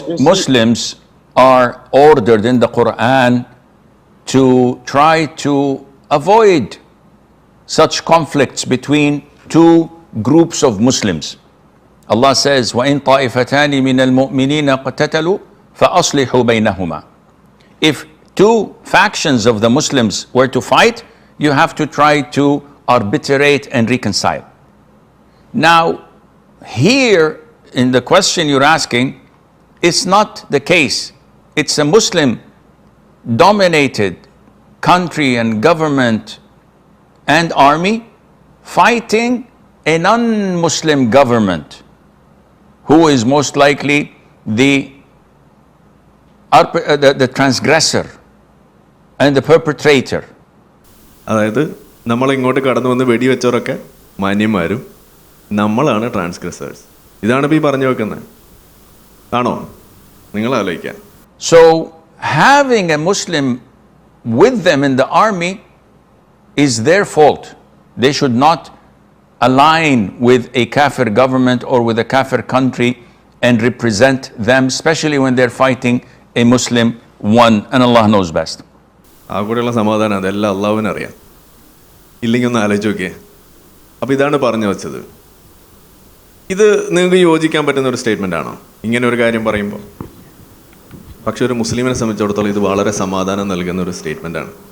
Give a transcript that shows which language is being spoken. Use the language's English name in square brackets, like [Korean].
[English] Muslims are ordered in the Quran to try to avoid such conflicts between two groups of Muslims. Allah says, [Arabic] وَإِن طَائِفَتَانِ مِنَ الْمُؤْمِنِينَ اقْتَتَلُوا فَأَصْلِحُوا بَيْنَهُمَا. [English] If two factions of the Muslims were to fight, you have to try to arbitrate and reconcile. Now, here in the question you're asking, it's not the case. It's a Muslim dominated country and government and army fighting a non-Muslim government who is most likely the transgressor and the perpetrator. [Malayalam] അതായത് നമ്മളിങ്ങോട്ട് കടന്നു വന്ന് വെടിവെച്ചവരൊക്കെ മാന്യന്മാരും നമ്മളാണ് ട്രാൻസ്ഗ്രസേഴ്സ്. ഇതാണ് ഇപ്പോൾ ഈ പറഞ്ഞു വെക്കുന്നത്. ആണോ? നിങ്ങൾ ആലോചിക്കാൻ. [English] So having a Muslim with them in the army is their fault. They should not align with a kafir government or with a kafir country and represent them, especially when they're fighting a Muslim one, and Allah knows best. [Malayalam] ആ കൂടെയുള്ള സമാധാനം അതെല്ലാം അള്ളാഹുവിനറിയാം. ഇല്ലെങ്കിൽ ഒന്ന് ആലോചിച്ച് നോക്കിയേ. അപ്പോൾ ഇതാണ് പറഞ്ഞു വെച്ചത്. ഇത് നിങ്ങൾക്ക് യോജിക്കാൻ പറ്റുന്ന ഒരു സ്റ്റേറ്റ്മെൻ്റ് ആണോ ഇങ്ങനെ ഒരു കാര്യം പറയുമ്പോൾ? പക്ഷെ ഒരു മുസ്ലിമിനെ സംബന്ധിച്ചിടത്തോളം ഇത് വളരെ സമാധാനം നൽകുന്ന ഒരു സ്റ്റേറ്റ്മെൻ്റാണ്.